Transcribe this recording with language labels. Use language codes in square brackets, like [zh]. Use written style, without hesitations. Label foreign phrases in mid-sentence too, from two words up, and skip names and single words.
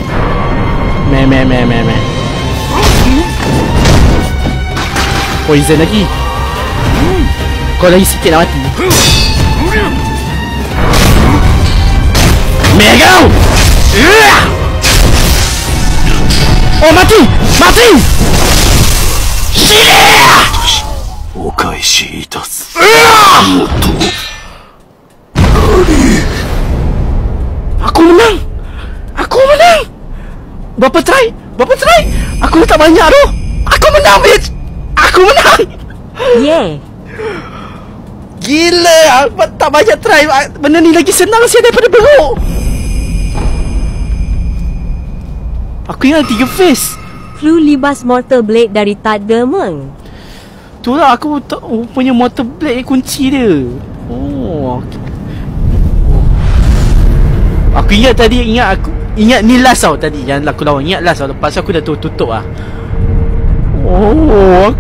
[ms] Meh. Poison lagi. Kau lagi sikit nak mati. Meh kau! Oh, mati! Shit! [ja] お返しいたす。 [ms] Aku menang! Berapa try? Aku dah tak banyak tu. Aku menang, bitch! Yeah. Gila! Tak banyak try. Benda ni lagi senang sih daripada beruk. Aku ingat 3 face. Flu libas Mortal Blade dari Tad Germeng. Tu lah aku punya Mortal Blade kunci dia. Aku ingat ni last tau tadi yang aku lawan. Ingat last tau. Lepas aku dah tutup lah. Aku menang.